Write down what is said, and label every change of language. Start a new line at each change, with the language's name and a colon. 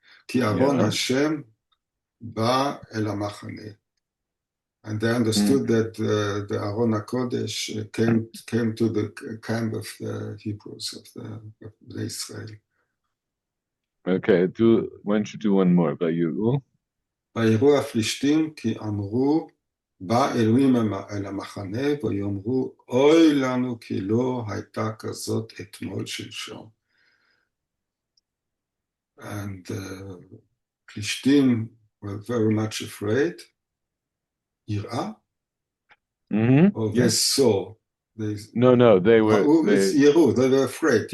Hebrew: כי ארון השם בא אל המחנה.
English: And they understood that the Aaron HaKodesh came to the camp of the Hebrews, of the Israel. Okay, why don't you do one more about you?
Hebrew: ויראו הפלישתים כי אמרו, בא אלוהים אל המחנה ויאמרו, אוי לנו כי לא הייתה כזאת אתמול שלשום.
English: And the Plishtim were very much afraid. יראה? Or they saw. No, they were. יראו, they were afraid.